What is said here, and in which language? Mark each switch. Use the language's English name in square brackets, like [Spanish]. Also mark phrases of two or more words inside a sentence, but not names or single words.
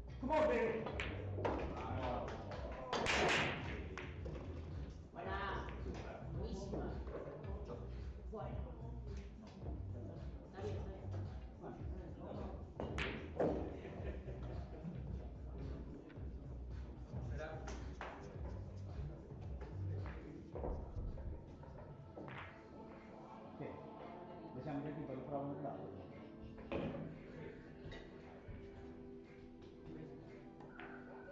[Spanish] corre. Buena. Buenísima. Bueno. Está bien, está bien. [Italian] Sì, diciamo che tipo di prova non dà.